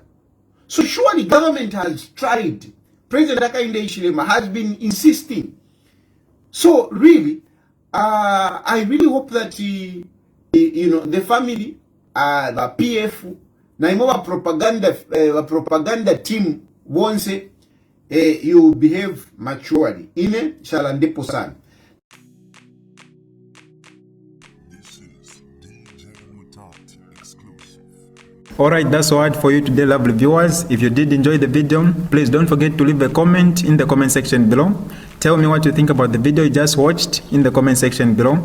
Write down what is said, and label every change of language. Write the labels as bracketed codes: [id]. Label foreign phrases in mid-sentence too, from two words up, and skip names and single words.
[en] So surely government has tried. President Hakainde Hichilema has been insisting. So really, I really hope that the family, the PF, [bem] na imo propaganda team wonse [en] you behave maturely. [bem] Ine shalandepo sana. [en] Alright, that's all for you today, lovely viewers. If you did enjoy the video, please don't forget to leave a comment in the comment section below. Tell me what you think about the video you just watched in the comment section below.